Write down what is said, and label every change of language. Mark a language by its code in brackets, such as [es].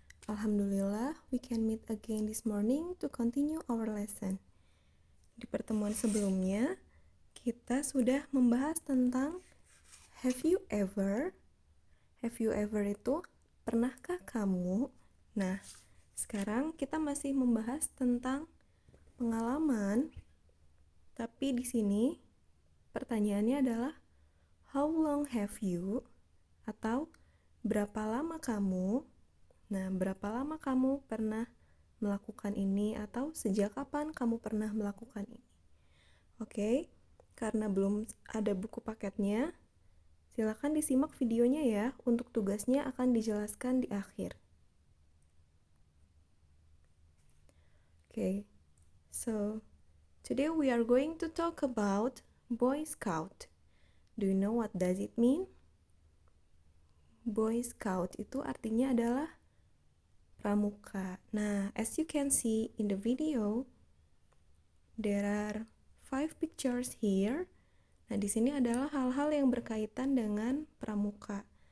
[en] Alhamdulillah, we can meet again this morning to continue our lesson. [id] Di pertemuan sebelumnya, kita sudah membahas tentang [en] have you ever. Have you ever [id] itu pernahkah kamu? Nah, sekarang kita masih membahas tentang pengalaman. Tapi di sini pertanyaannya adalah [en] how long have you [id] atau berapa lama kamu? Nah, berapa lama kamu pernah melakukan ini atau sejak kapan kamu pernah melakukan ini? Oke, karena belum ada buku paketnya, silakan disimak videonya ya. Untuk tugasnya akan dijelaskan di akhir. [en] Oke, so today we are going to talk about Boy Scout. Do you know what does it mean? [id] Boy Scout itu artinya adalah pramuka. [en] Nah, as you can see in the video, there are 5 pictures here. [id] Nah, di sini adalah hal-hal yang berkaitan dengan pramuka.